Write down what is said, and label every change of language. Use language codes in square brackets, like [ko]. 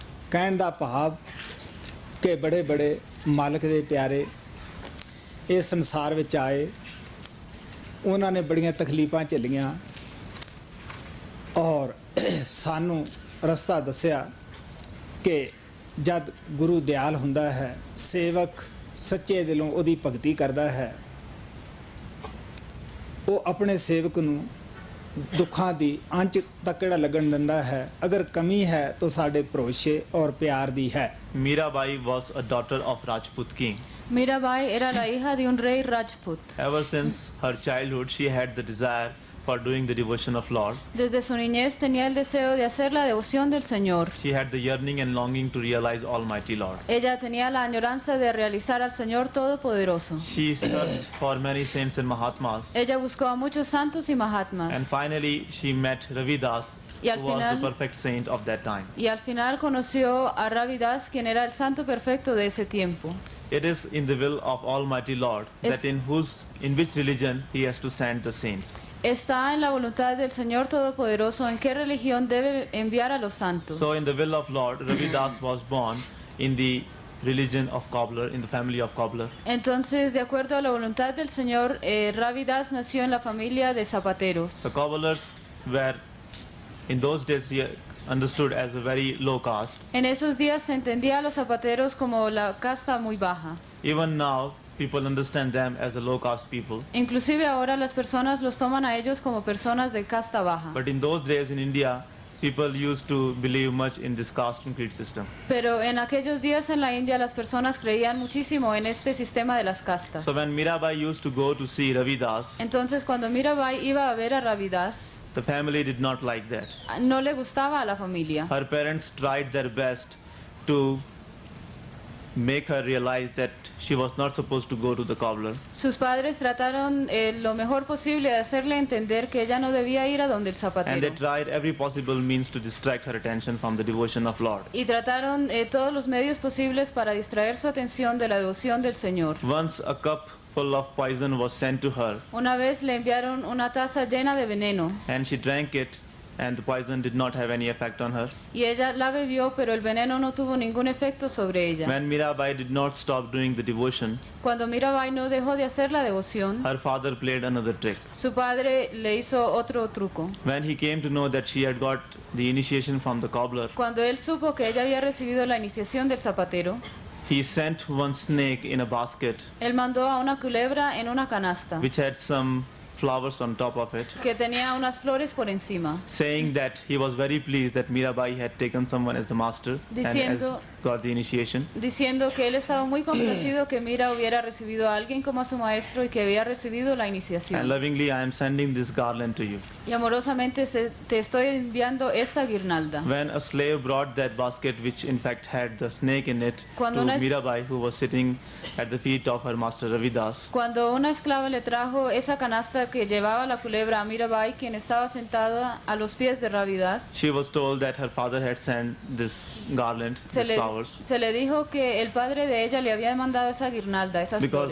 [pa] ਕਹਿਣ ਦਾ ਭਾਵ ਕਿ ਬੜੇ ਬੜੇ ਮਾਲਕ ਦੇ ਪਿਆਰੇ ਇਸ ਸੰਸਾਰ ਵਿੱਚ ਆਏ, ਉਹਨਾਂ ਨੇ ਬੜੀਆਂ ਤਕਲੀਫਾਂ ਝੱਲੀਆਂ ਔਰ ਸਾਨੂੰ ਰਸਤਾ ਦੱਸਿਆ ਕਿ ਜਦ ਗੁਰੂ ਦਿਆਲ ਹੁੰਦਾ ਹੈ, ਸੇਵਕ ਸੱਚੇ ਦਿਲੋਂ ਉਹਦੀ ਭਗਤੀ ਕਰਦਾ ਹੈ, ਉਹ ਆਪਣੇ ਸੇਵਕ ਨੂੰ ਦੁੱਖਾਂ ਦੀ ਅੰਚ ਤੱਕ ਕਿਹੜਾ ਲੱਗਣ ਦਿੰਦਾ ਹੈ। ਅਗਰ ਕਮੀ ਹੈ ਤਾਂ ਸਾਡੇ ਭਰੋਸੇ ਔਰ ਪਿਆਰ ਦੀ ਹੈ। [en] Mirabai was a daughter of Rajput king. [es] Mirabai era la hija de un rey Rajput. [en] Ever since her childhood, she had the desire for doing the devotion of Lord. [es] Desde su niñez tenía el deseo de hacer la devoción del Señor. [en] She had the yearning and longing to realize Almighty Lord. [es] Ella tenía la añoranza de realizar al Señor Todopoderoso. [en] She searched for many saints and Mahatmas. [es] Ella buscó a muchos santos y [en] And [es] mahatmas. [en] finally, she met Ravidas, [es] Y al [en] who was the [es] final- [en] perfect saint of that time. [es] Y al final conoció a Ravidas, quien era el santo perfecto de ese tiempo. [en] It is in the will of Almighty Lord [es] Es- [en] that in which religion He has to send the saints. [es] Está en la voluntad del Señor Todopoderoso en qué religión debe enviar a los santos. [en] So in the will of Lord, Ravidas was born in the religion of cobbler, in the family of cobbler. [es] Entonces, de acuerdo a la voluntad del Señor, Ravidas nació en la familia de zapateros. [en] The cobblers were in those days understood as a very low caste. [es] En esos días se entendía a los zapateros como la casta muy baja. [en] Even now, people understand them as a low caste people. [es] Inclusive ahora las personas los toman a ellos como personas de casta baja. [en] But in those days in India, people used to believe much in this caste and creed system. [es] Pero en aquellos días en la India las personas creían muchísimo en este sistema de las castas. [en] So when Mirabai used to go to see Ravidas, [es] Entonces cuando Mirabai iba a ver a Ravidas, [en] the family did not like that. [es] no le gustaba a la familia. [en] Her parents tried their best to make her realize that she was not supposed to go to the cobbler. [es] Sus padres trataron lo mejor posible de hacerle entender que ella no debía ir a donde el [en] And [es] zapatero. [en] they tried every possible means to distract her attention from the devotion of Lord. [es] Y trataron todos los medios posibles para distraer su atención de la devoción del Señor. [en] Once a cup full of poison was sent to her, [es] Una vez le enviaron una taza llena de veneno [en] and she drank it, and the poison did not have any effect on her. [es] y ella la bebió, pero el veneno no tuvo ningún efecto sobre ella. [en] When Mirabai did not stop doing the devotion, [es] Cuando Mirabai no dejó de hacer la devoción, [en] her father played another trick. [es] su padre le hizo otro truco. [en] When he came to know that she had got the initiation from the cobbler, [es] Cuando él supo que ella había recibido la iniciación del zapatero, [en] he sent one snake in a basket [es] él mandó a una culebra en una canasta [en] which had some flowers on top of it, [es] que tenía unas flores por encima, [en] saying that he was very pleased that Mirabai had taken someone as the master and has [es] Diciendo- [en] got the initiation. [es] diciendo que él estaba muy complacido que Mira hubiera recibido a alguien como a su maestro y que había recibido la [en] And [es] iniciación. [en] lovingly, I am sending this garland to you. [es] Y amorosamente te estoy enviando esta guirnalda. [en] When a slave brought that basket, which in fact had the snake in it, [es] Cuando [en] to [es] una- [en] Mirabai, who was sitting at the feet of her master Ravidas, [es] Cuando una esclava le trajo esa canasta que llevaba la culebra a Mirabai, quien estaba sentada a los pies de Ravidas, [en] she was told that her father had sent this garland, these flowers, [es] se le dijo que el padre de ella le había mandado esa guirnalda, esas flores,